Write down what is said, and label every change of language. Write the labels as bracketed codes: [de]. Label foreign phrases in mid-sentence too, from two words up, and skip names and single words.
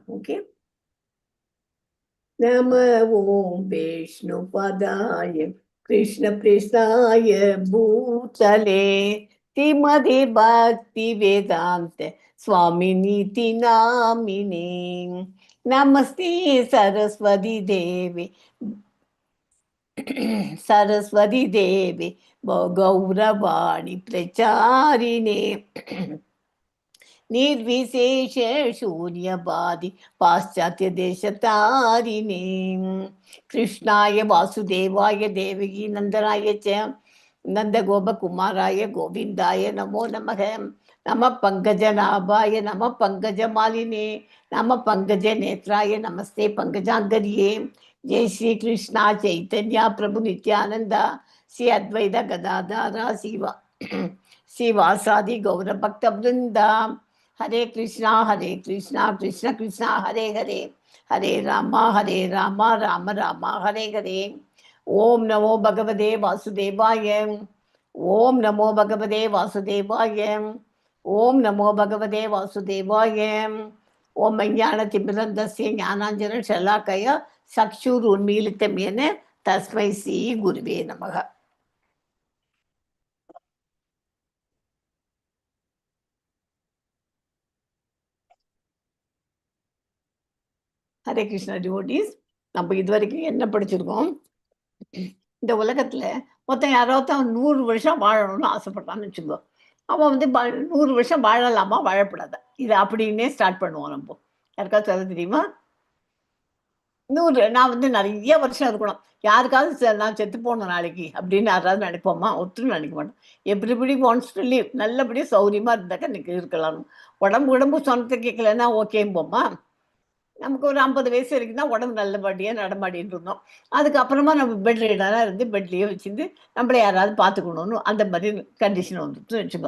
[sa] ஓகே. नम ओम् विष्णुपादाय कृष्ण प्रेष्ठाय भूतले श्रीमति भक्ति वेदान्त स्वामी नीति नामिने नमस्ते सरस्वती देवी सरस्वती देवी गौरवाणी प्रचारिणे निर्विशेष शून्यवादी पाश्चात्य देशतारिणे कृष्णाय वासुदेवाय देवकी नंदनाय च नंदगोपकुमाराय गोविंदाय नमो नमः. नमः पंकजनाभाय नमः पंकजमालिने नमः पंकजनेत्राय नमस्ते पंकजांगर्ये. जय श्री कृष्णा चैतन्य प्रभु नित्यानंद श्री अद्वैत गदाधर श्रीवासादि गौर भक्त वृंदा. हरे कृष्णा कृष्ण कृष्णा हरे हरे हरे राम राम राम हरे हरे. ओम नमो भगवते वासुदेवाय. ओम नमो भगवते वासुदेवाय. ओम नमो भगवते वासुदेवाय. ओम ज्ञानतिमिरन्धस्य ज्ञानाञ्जन शलाकया चक्षुरुन्मीलितं येन तस्मै श्री गुरुवे नमः. [ta] ஹரே கிருஷ்ணா டிவோட்டீஸ். நம்ம இது வரைக்கும் என்ன படிச்சிருக்கோம்? இந்த உலகத்துல மொத்தம் யாராவது 100 வருஷம் வாழணும்னு ஆசைப்படுறான்னு வச்சுக்கோ. அவன் 100 வருஷம் வாழலாமா வாழப்படாதா, இது அப்படின்னே ஸ்டார்ட் பண்ணுவோம். நம்ம யாருக்காவது சொல்ல தெரியுமா? 100 நான் நிறைய வருஷம் இருக்கணும், யாருக்காவது நான் செத்து போகணும் நாளைக்கு அப்படின்னு யாராவது நினைப்போமா? ஒத்துரும் நினைக்க மாட்டோம். [en] Everybody wants to live. [ta] நல்லபடியாக சௌரியமா இருந்தாக்கா இன்னைக்கு இருக்கலாம். உடம்பு சொன்னத்தை கேட்கலன்னா ஓகேம்போமா. நமக்கு ஒரு 50 வயசு வரைக்கும் தான் உடம்பு நல்லபடியாக நடமாடிட்டு இருந்தோம். அதுக்கப்புறமா நம்ம பெட் ரீடராக இருந்து பெட்லேயே வச்சுருந்து நம்மளை யாராவது பார்த்துக்கணும்னு அந்த மாதிரி கண்டிஷன் வந்துட்டு வச்சுக்கோ.